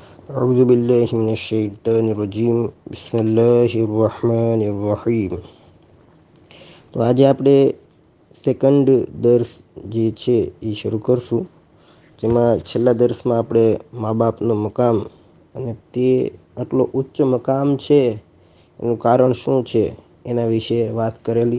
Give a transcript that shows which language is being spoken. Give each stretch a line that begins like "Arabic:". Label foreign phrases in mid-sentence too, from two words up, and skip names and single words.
Arabic: أعوذ بالله من الشيطان الرجيم بسم الله الرحمن الرحيم.
Gujarati: તો આજે આપણે સેકન્ડ દર્સ જે છે એ શરૂ કરશું, જેમાં છેલ્લા દર્સમાં આપણે મા બાપનું મકામ અને તે આટલો ઉચ્ચ મકામ છે એનું કારણ શું છે એના વિશે વાત કરેલી.